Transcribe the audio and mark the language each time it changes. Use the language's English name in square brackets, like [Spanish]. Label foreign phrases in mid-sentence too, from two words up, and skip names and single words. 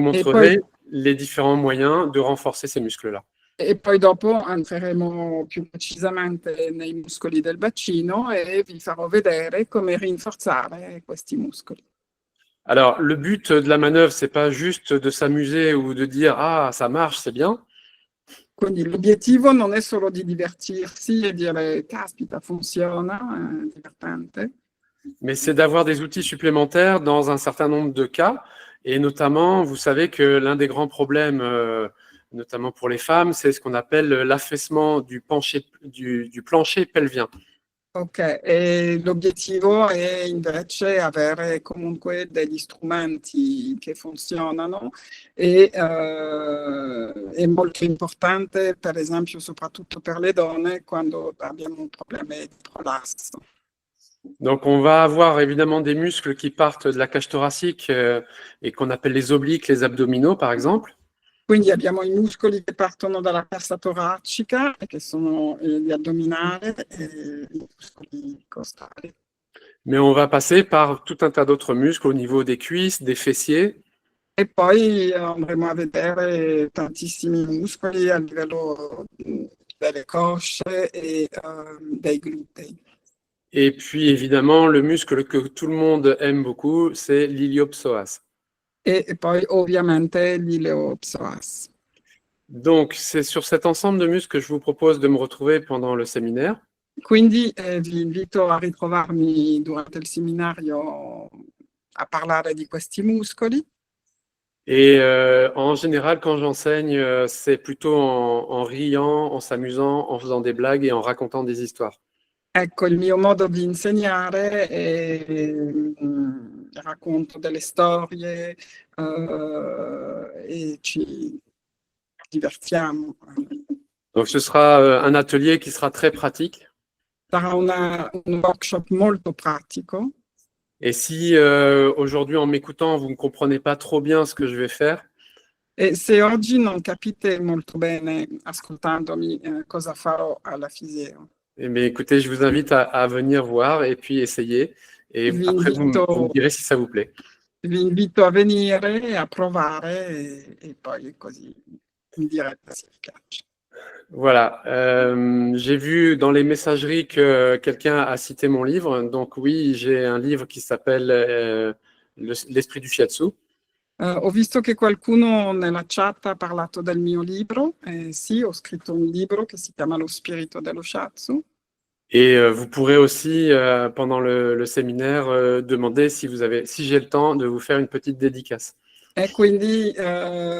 [Italian] E poi, [French] montrerai les différents moyens de renforcer ces muscles-là. [Italian] e poi dopo entreremo più precisamente nei muscoli del bacino e vi farò vedere come rinforzare questi muscoli. [French] Alors, le but de la manœuvre, c'est pas juste de s'amuser ou de dire « Ah, ça marche, c'est bien », [Italian] Quindi l'obiettivo non è solo di divertirsi e dire caspita, funziona, è divertente, [French] mais c'est d'avoir des outils supplémentaires dans un certain nombre de cas. Et notamment, vous savez que l'un des grands problèmes, notamment pour les femmes, c'est ce qu'on appelle l'affaissement du plancher pelvien. [Italian] ok, e l'obiettivo è invece avere comunque degli strumenti che funzionano e è molto importante, per esempio, soprattutto per le donne quando abbiamo un problema di prolasso. [French] Donc, on va avoir évidemment des muscles qui partent de la cage thoracique et qu'on appelle les obliques, les abdominaux, par exemple. [Italian] Quindi abbiamo i muscoli che partono dalla cassa toracica, che sono gli addominali e i muscoli costali. [French] Mais on va passer par tout un tas d'autres muscles au niveau des cuisses, des fessiers. [Italian] E poi andremo a vedere tantissimi muscoli a livello delle cosce e dei glutei. [French] Et puis, évidemment, le muscle que tout le monde aime beaucoup, c'est l'iliopsoas. [Italian] E poi ovviamente l'ileopsoas. [French] Donc, c'est sur cet ensemble de muscles que je vous propose de me retrouver pendant le séminaire. [Italian] Quindi vi invito a ritrovarmi durante il seminario a parlare di questi muscoli. [French] Et en général, quand j'enseigne, c'est plutôt en riant, en s'amusant, en faisant des blagues et en racontant des histoires. [Italian] Ecco, il mio modo di insegnare è racconto delle storie e ci divertiamo. [French] Donc, ce sera un atelier qui sera très pratique. [Italian] Sarà un workshop molto pratico. [French] Et si aujourd'hui, en m'écoutant, vous ne comprenez pas trop bien ce que je vais faire, [Italian] E se oggi non capite molto bene, ascoltandomi, cosa farò alla Fiseo, [French] eh bien, écoutez, je vous invite à venir voir et puis essayer. Et [Italian] vi [French] après, vous me [Italian] invito, [French] direz si ça vous plaît. [Italian] vi invito a venire, a provare e poi così mi direte se vi piace. [French] Voilà. J'ai vu dans les messageries que quelqu'un a cité mon livre. Donc oui, j'ai un livre qui s'appelle L'esprit du shiatsu. [Italian] Ho visto che qualcuno nella chat ha parlato del mio libro. Sì, ho scritto un libro che si chiama Lo spirito dello shiatsu. [French] Et vous pourrez aussi, pendant le séminaire, demander si j'ai le temps de vous faire une petite dédicace. [Italian] E quindi